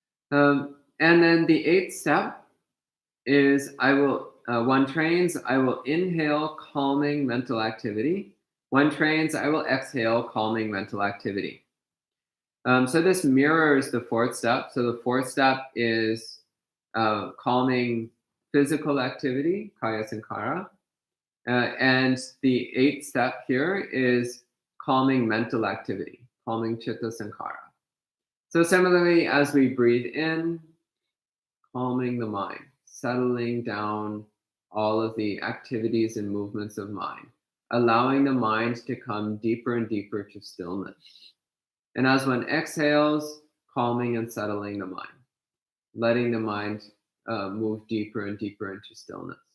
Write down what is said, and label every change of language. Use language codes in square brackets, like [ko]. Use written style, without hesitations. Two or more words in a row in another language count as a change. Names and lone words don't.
[en] And then the eighth step is one trains, I will inhale calming mental activity. One trains, I will exhale calming mental activity. So this mirrors the fourth step. So the fourth step is calming physical activity, [pi] kaya sankara. [en] And the eighth step here is calming mental activity, calming [pi] chitta sankara. [en] So similarly, as we breathe in, calming the mind, settling down all of the activities and movements of mind, allowing the mind to come deeper and deeper to stillness. And as one exhales, calming and settling the mind, letting the mind move deeper and deeper into stillness.